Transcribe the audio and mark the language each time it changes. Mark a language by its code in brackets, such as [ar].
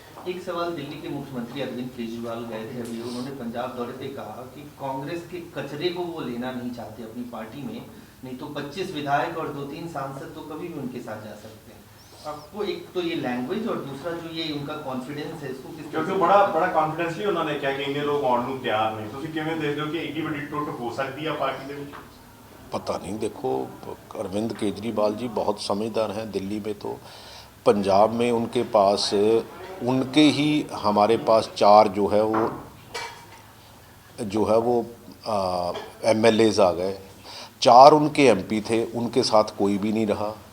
[hi] एक सवाल, दिल्ली के मुख्यमंत्री अरविंद केजरीवाल गए थे अभी, उन्होंने पंजाब दौरे पे कहा कि कांग्रेस के कचरे को वो लेना नहीं चाहते अपनी पार्टी में, नहीं तो 25 विधायक और 2-3 सांसद तो कभी भी उनके साथ जा सकते हैं। आपको एक तो ये लैंग्वेज और दूसरा जो ये उनका कॉन्फिडेंस है, इसको किस [pa] ਕਿਉਂਕਿ ਬੜਾ ਕੌਨਫੀਡੈਂਸਲੀ ਉਹਨਾਂ ਨੇ ਕਿਹਾ ਕਿ ਇੰਨੇ ਲੋਕ ਆਉਣ ਨੂੰ ਤਿਆਰ ਨੇ। ਤੁਸੀਂ ਕਿਵੇਂ ਦੇਖਦੇ ਹੋ ਕਿ ਇੰਨੀ ਵੱਡੀ ਟੁੱਟ ਹੋ ਸਕਦੀ ਹੈ ਪਾਰਟੀ ਦੇ ਵਿੱਚ? [hi] पता नहीं, देखो अरविंद केजरीवाल जी बहुत समझदार हैं। दिल्ली में तो, पंजाब में उनके पास, उनके ही हमारे पास 4 जो है वो MLAs आ गए, 4 उनके MP थे, उनके साथ कोई भी नहीं रहा।